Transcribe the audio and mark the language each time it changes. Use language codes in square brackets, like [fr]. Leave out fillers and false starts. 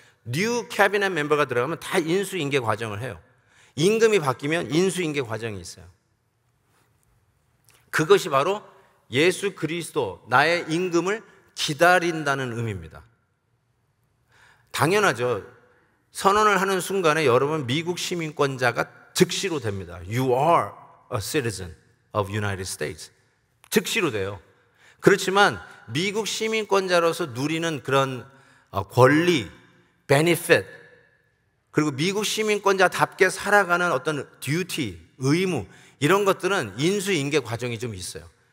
[ko] 뉴 캐비넷 멤버가 들어가면 다 인수인계 과정을 해요. 임금이 바뀌면 인수인계 과정이 있어요. 그것이 바로 예수 그리스도, 나의 임금을 기다린다는 의미입니다. 당연하죠. 선언을 하는 순간에 여러분 미국 시민권자가 즉시로 됩니다. [en] You are a citizen of United States. [ko] 즉시로 돼요. 그렇지만 미국 시민권자로서 누리는 그런 권리, benefit, 그리고 미국 시민권자답게 살아가는 어떤 duty, 의무, 이런 것들은 인수인계 과정이 좀 있어요.